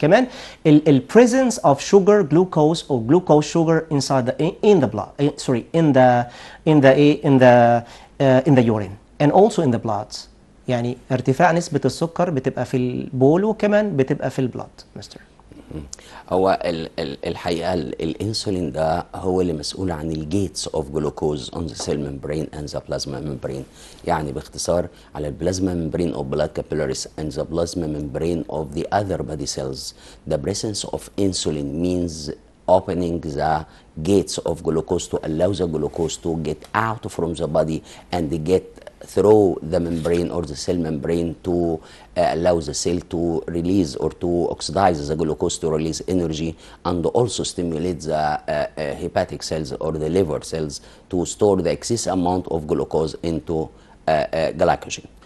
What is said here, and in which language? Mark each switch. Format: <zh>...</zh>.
<ar>كمان ال</ar> <en>presence of sugar, glucose or glucose sugar inside in the blood, sorry, in the urine and also in the blood.</en> <ar>يعني ارتفاع نسبة السكر بتبقى في البول وكمان بتبقى في البلاد مستر. هو الحقيقة الانسولين ده هو اللي مسؤول عن الجيتس اوف جلوكوز</ar> <en>on the cell membrane and the plasma membrane.</en> <ar>يعني باختصار على البلازما</ar> <en>membrane of blood capillaries and the plasma membrane of the other body cells. The presence of insulin means opening the gates of glucose to allow the glucose to get out from the body and get through the membrane or the cell membrane to allow the cell to release or to oxidize the glucose to release energy, and also stimulate the hepatic cells or the liver cells to store the excess amount of glucose into glycogen.</en>